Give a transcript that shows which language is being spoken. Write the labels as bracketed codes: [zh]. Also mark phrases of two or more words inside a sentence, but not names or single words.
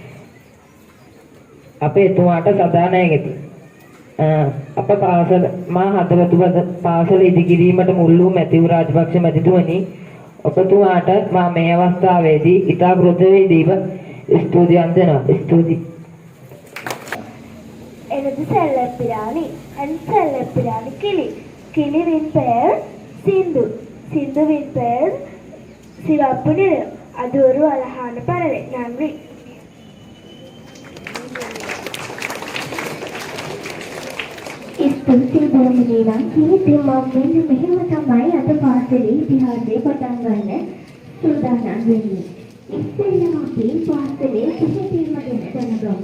[si] අපේ එතුමාට සදා ණය ගැති. අප පාසල මා හදවත පාසල ඉදිකිරීමට මුල් වූ මැතිව් රාජපක්ෂ මැතිතුමනි ඔබතුමාට මා මේ අවස්ථාවේදී ඉතා කෘතඥ ස්තුතියන් දෙනවා. ස්තුති. [ta] எனது செல்லப்பிராணி என் செல்லப்பிராணி கிளி கிளிவின் பெயர் சிந்து சிந்துவின் பெயர் சிவப்பு நிறம் அது ஒரு அழகான பறவை. நன்றி. [si] ස්තුතියි ධර්මදේවා කීර්ති මම මෙන්න මෙහෙම තමයි අද පාසලේ ඉතිහාසය පටන් ගන්න සූදානම් වෙන්නේ. ඉස්සෙල්ලාම අපි පාසලේ ඉතිහාසය ගැන දැනගමු.